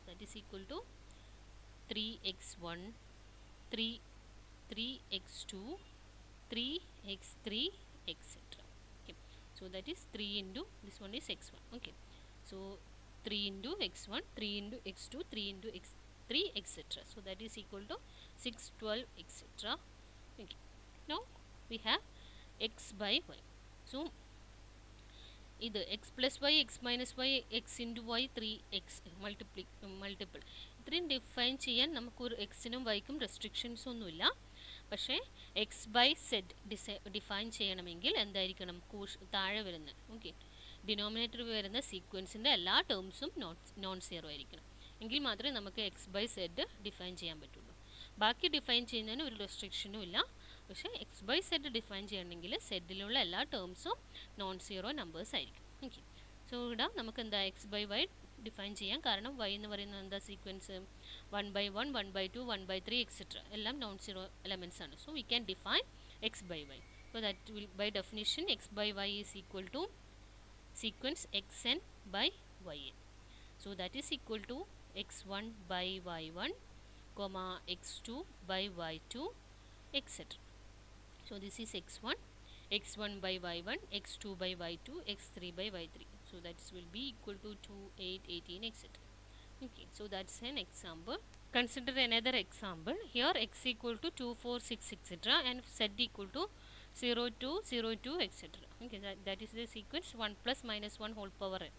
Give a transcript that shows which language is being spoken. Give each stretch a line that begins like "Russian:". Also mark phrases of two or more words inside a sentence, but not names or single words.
English: That is equal to 3x1, 3x2, 3x3, etc. Okay, so that is 3 into, this one is x1. Okay, so 3 into x1, 3 into x2, 3 into x3, etc. So that is equal to 6, 12, etc. Okay, now we have x by y. So either x plus y, x minus y, x into y, 3x multiple.
Malayalam: ഇത്രയും ഡിഫൈൻ ചെയ്യാൻ നമുക്കൊരു എക്സിനും വൈക്കും റെസ്ട്രിക്ഷൻസ് ഒന്നുമില്ല. പക്ഷേ
English: x by z define
Malayalam: ചെയ്യണമെങ്കിൽ എന്തായിരിക്കണം? താഴെ വരുന്ന ഡിനോമിനേറ്റർ വരുന്ന സീക്വൻസിൻ്റെ എല്ലാ ടേംസും
English: non zero
Malayalam: ആയിരിക്കണം. എങ്കിൽ മാത്രമേ നമുക്ക്
English: x by z define
Malayalam: ചെയ്യാൻ പറ്റുള്ളൂ. ബാക്കി ഡിഫൈൻ ചെയ്യുന്നതിന് ഒരു റെസ്ട്രിക്ഷനും ഇല്ല. പക്ഷേ
English: x by z define
Malayalam: ചെയ്യണമെങ്കിൽ സെഡിലുള്ള എല്ലാ ടേംസും
English: non zero numbers
Malayalam: ആയിരിക്കും.
English: okay, so
Malayalam: ഇവിടെ നമുക്ക് എന്താ
English: x by y define
Malayalam: ചെയ്യാം. കാരണം y എന്ന് പറയുന്നത് എന്താ
English: sequence 1 by 1, 1 by 2, 1 by 3, etc. എല്ലാം non zero elements ആണ്. so we can define x by y. so that will by definition x by y is equal to sequence xn by yn. So that is equal to x1 by y1 x2 by y2, etc. So this is x1, x1 by y1, x2 by y2, x3 by y3. So that will be equal to 2, 8, 18, etc. Okay, so that's an example. Consider another example. Here x equal to 2, 4, 6, etc. and z equal to 0, 2, 0, 2, etc. Okay, that is the sequence 1 plus minus 1 whole power n.